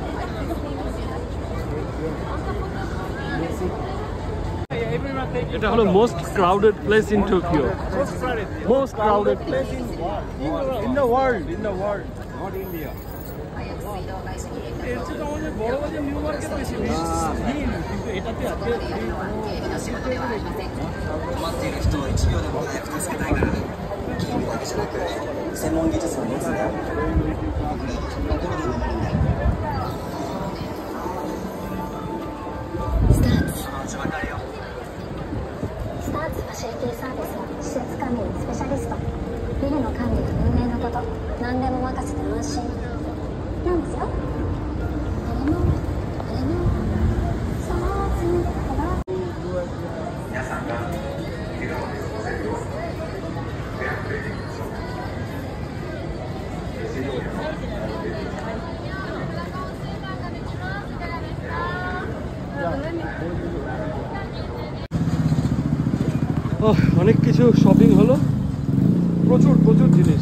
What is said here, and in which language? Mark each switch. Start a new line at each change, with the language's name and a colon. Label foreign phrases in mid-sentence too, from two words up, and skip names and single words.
Bangla: এটা হলো
English: most crowded place in Tokyo. most crowded place in the world, not India.
Bangla: এর চেয়ে আমাদের বড় বাজার নিউ মার্কেট বেশি, কিন্তু এটাতে আছে।
Japanese: 困っている人を1秒でも早く助けたいから筋肉だけじゃなく専門技術を持つんだよ。これ心で守るんだよ。スターツそのうち分かるよ。スターツファシリティサービスの施設管理のスペシャリスト。ビルの管理や運営のこと何でも任せて安心なんですよ。あれもそうついてたら皆さんが笑顔で過ごせるようにフェアプレーでいきましょう。
Bangla: অনেক কিছু শপিং হলো, প্রচুর প্রচুর জিনিস।